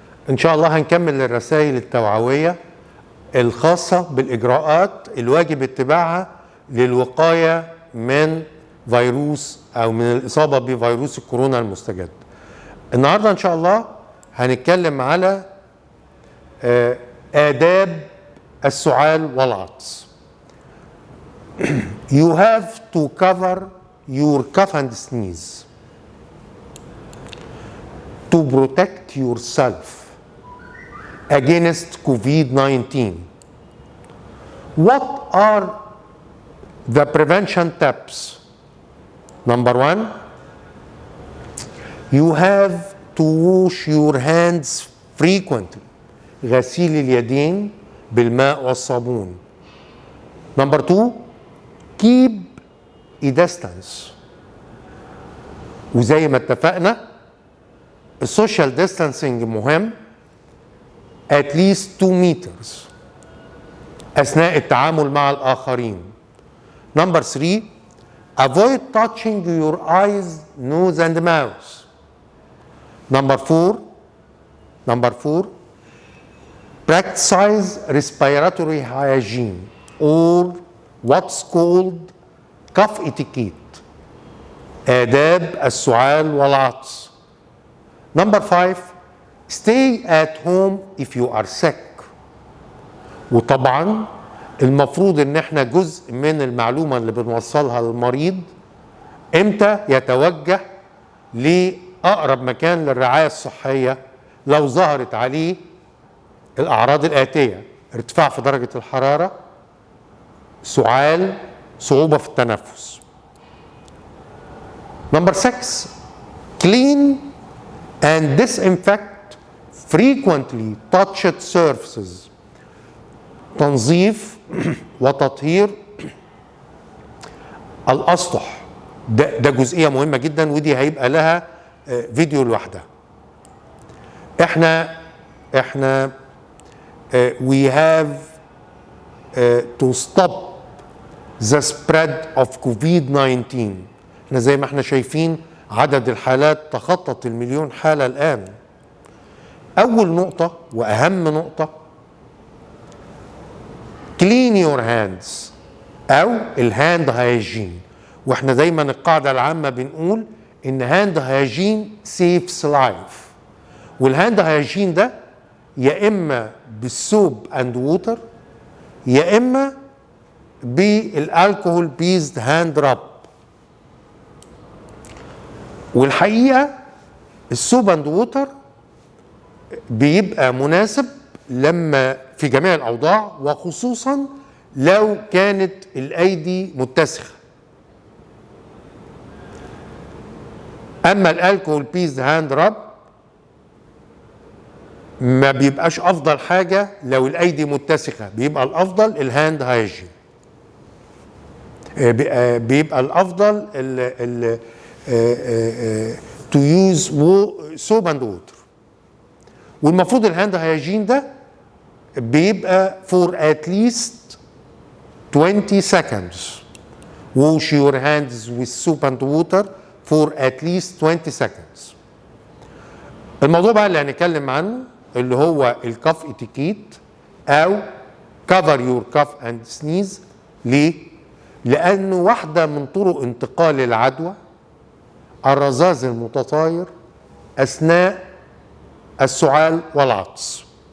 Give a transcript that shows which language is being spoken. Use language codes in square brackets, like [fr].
[ar] إن شاء الله هنكمل الرسائل التوعوية الخاصة بالإجراءات الواجب اتباعها للوقاية من فيروس أو من الإصابة بفيروس الكورونا المستجد. النهاردة إن شاء الله هنتكلم على آداب السعال والعطس. [en] You have to cover your cough and sneeze to protect yourself against COVID-19. What are the prevention tips? Number one, you have to wash your hands frequently. [ar] غسيل اليدين بالماء والصابون. [en] Number two, keep a distance. [ar] وزي ما اتفقنا السوشيال ديستانسينج مهم [en] at least 2 meters [ar] أثناء التعامل مع الآخرين. [en] Number 3, avoid touching your eyes, nose and mouth. Number 4, practice respiratory hygiene or what's called cough etiquette. [ar] آداب السعال والعطس. [en] Number 5, stay at home if you are sick. [ar] وطبعا المفروض ان احنا جزء من المعلومة اللي بنوصلها للمريض امتى يتوجه لأقرب مكان للرعاية الصحية لو ظهرت عليه الأعراض الآتية: ارتفاع في درجة الحرارة، سعال، صعوبة في التنفس. [en] Number 6, clean and disinfect frequently touched surfaces. [ar] تنظيف وتطهير الأسطح ده جزئية مهمة جدا، ودي هيبقى لها فيديو لوحدها. [en] احنا we have to stop the spread of COVID-19. [ar] احنا زي ما احنا شايفين عدد الحالات تخطت 1,000,000 حالة الآن. أول نقطة وأهم نقطة [en] clean your hands [ar] أو الهاند هايجين. واحنا دايما القاعدة العامة بنقول إن هاند هايجين [en] saves life. [ar] والهاند هايجين ده يا إما بالسوب أند ووتر يا إما بالالكوهول بيزد هاند راب. والحقيقة السوب اند ووتر بيبقى مناسب لما في جميع الأوضاع، وخصوصا لو كانت الأيدي متسخة. أما الالكوهول بيزد هاند راب ما بيبقاش أفضل حاجة لو الأيدي متسخة، بيبقى الأفضل الهاند هايجين. بيبقى الأفضل [en] to use soap and water. [ar] والمفروض الهاند هايجين ده بيبقى [en] for at least 20 seconds. Wash your hands with soap and water for at least 20 seconds. [ar] الموضوع بقى اللي هنتكلم عنه اللي هو الكاف اتيكيت او [en] cover your cough and sneeze. [ar] ليه؟ لأنه واحدة من طرق انتقال العدوى الرذاذ المتطاير أثناء السعال والعطس.